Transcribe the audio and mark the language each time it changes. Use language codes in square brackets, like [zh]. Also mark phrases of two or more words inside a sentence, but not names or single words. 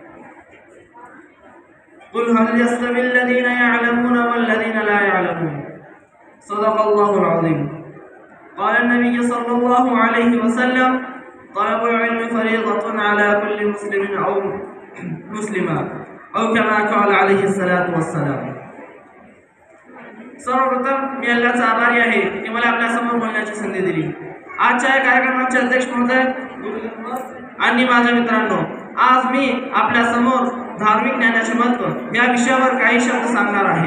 [ar] قل هل يستوي الذين يعلمون والذين لا يعلمون. صدق الله العظيم. قال نبي صلى الله عليه وسلم، طلب العلم فريضة على كل مسلم أو مسلمة أو كما قال عليه الصلاة والسلام. [mr] सर्वप्रथम मी अल्लाहचा आभारी आहे की मला आपल्या समोर बोलण्याची संधी दिली। आजच्या या कार्यक्रमाचे अध्यक्ष महोदय आणि माझ्या मित्रांनो, आज मी आपल्या समोर धार्मिक ज्ञानाचे महत्त्व या विषयावर काही शब्द सांगणार आहे।